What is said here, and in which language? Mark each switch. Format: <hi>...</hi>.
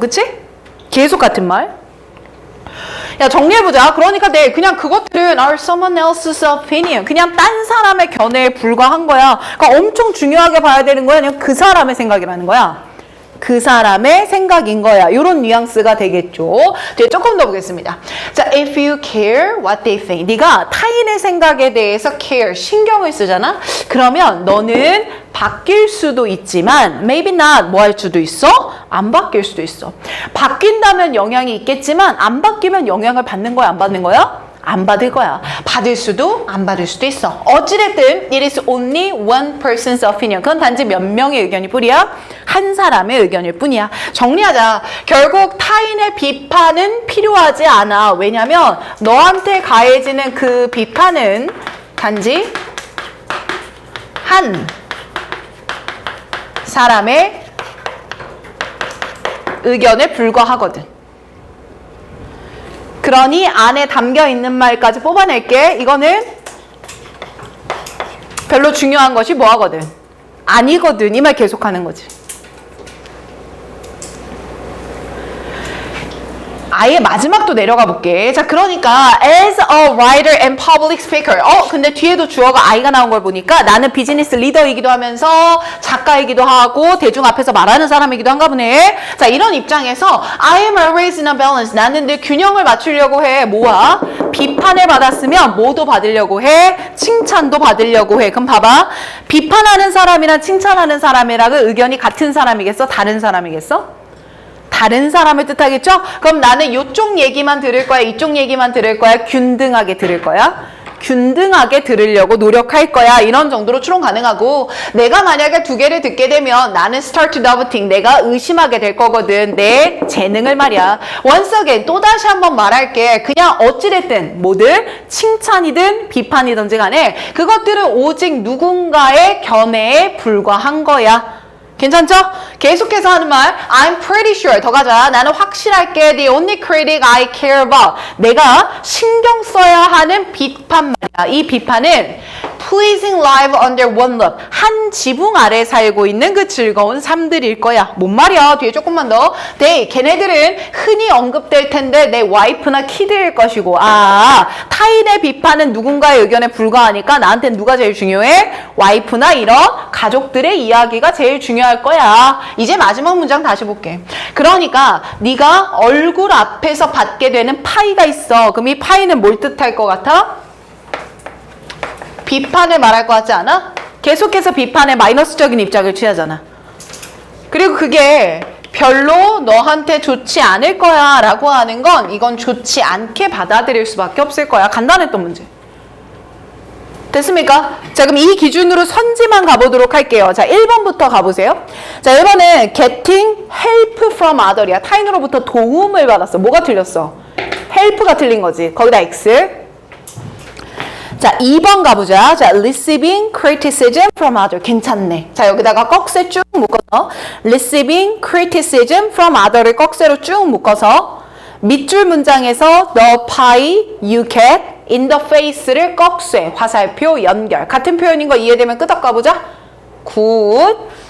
<ko>그치? 계속 같은 말. 야, 정리해보자. 그러니까 내 그냥 그것들은</ko> <en>are someone else's opinion.</en> <ko>그냥 딴 사람의 견해에 불과한 거야. 그러니까 엄청 중요하게 봐야 되는 거야? 아니면 그 사람의 생각이라는 거야? 그 사람의 생각인 거야. 이런 뉘앙스가 되겠죠. 이제 조금 더 보겠습니다.</ko> <en>자, if you care what they think.</en> <ko>네가 타인의 생각에 대해서 care, 신경을 쓰잖아? 그러면 너는 바뀔 수도 있지만</ko> <en>maybe not</en> <ko>뭐 할 수도 있어? 안 바뀔 수도 있어. 바뀐다면 영향이 있겠지만 안 바뀌면 영향을 받는 거야? 안 받는 거야? 안 받을 거야. 받을 수도 안 받을 수도 있어. 어찌됐든</ko> <en>it is only one person's opinion.</en> <ko>그건 단지 몇 명의 의견일 뿐이야. 한 사람의 의견일 뿐이야. 정리하자. 결국 타인의 비판은 필요하지 않아. 왜냐면 너한테 가해지는 그 비판은 단지 한 사람의 의견에 불과하거든. 그러니 안에 담겨있는 말까지 뽑아낼게. 이거는 별로 중요한 것이 뭐하거든? 아니거든. 이 말 계속하는 거지. 아예 마지막도 내려가 볼게. 자, 그러니까</ko> <en>as a writer and public speaker.</en> <ko>근데 뒤에도 주어가 I가 나온 걸 보니까 나는 비즈니스 리더이기도 하면서 작가이기도 하고 대중 앞에서 말하는 사람이기도 한가 보네. 자, 이런 입장에서</ko> <en>I am always in a balance.</en> <ko>나는 늘 균형을 맞추려고 해. 뭐야? 비판을 받았으면 뭐도 받으려고 해? 칭찬도 받으려고 해. 그럼 봐봐. 비판하는 사람이랑 칭찬하는 사람이랑 의견이 같은 사람이겠어? 다른 사람이겠어? 다른 사람을 뜻하겠죠? 그럼 나는 이쪽 얘기만 들을 거야? 이쪽 얘기만 들을 거야? 균등하게 들을 거야? 균등하게 들으려고 노력할 거야. 이런 정도로 추론 가능하고, 내가 만약에 두 개를 듣게 되면 나는</ko> <en>start to doubting,</en> <ko>내가 의심하게 될 거거든. 내 재능을 말이야.</ko> <en>once again,</en> <ko>또다시 한번 말할게. 그냥 어찌됐든 뭐든 칭찬이든 비판이든지 간에 그것들은 오직 누군가의 견해에 불과한 거야. 괜찮죠? 계속해서 하는 말,</ko> <en>I'm pretty sure.</en> <ko>더 가자. 나는 확실할게.</ko> <en>The only critic I care about.</en> <ko>내가 신경 써야 하는 비판 말이야. 이 비판은</ko> <en>pleasing life under one roof.</en> <ko>한 지붕 아래 살고 있는 그 즐거운 삶들일 거야. 뭔 말이야? 뒤에 조금만 더. 걔네들은 흔히 언급될 텐데 내 와이프나 키드일 것이고, 타인의 비판은 누군가의 의견에 불과하니까 나한테는 누가 제일 중요해? 와이프나 이런 가족들의 이야기가 제일 중요할 거야. 이제 마지막 문장 다시 볼게. 그러니까 네가 얼굴 앞에서 받게 되는 파이가 있어. 그럼 이 파이는 뭘 뜻할 것 같아? 비판을 말할 것 같지 않아? 계속해서 비판에 마이너스적인 입장을 취하잖아. 그리고 그게 별로 너한테 좋지 않을 거야 라고 하는 건 이건 좋지 않게 받아들일 수밖에 없을 거야. 간단했던 문제. 됐습니까? 자, 그럼 이 기준으로 선지만 가보도록 할게요. 자, 1번부터 가보세요. 자, 1번은</ko> <en>getting help from other이야.</en> <ko>타인으로부터 도움을 받았어. 뭐가 틀렸어? help가 틀린 거지. 거기다 X. 자, 2번 가보자.</ko> <en>자, receiving criticism from other.</en> <ko>괜찮네. 자, 여기다가 꺽쇠 쭉 묶어서</ko> <en>receiving criticism from other</en> <ko>를 꺽쇠로 쭉 묶어서 밑줄 문장에서</ko> <en>the pie you get in the face</en> <ko>를 꺽쇠, 화살표, 연결. 같은 표현인 거 이해되면 끄덕 가보자. 굿.</ko>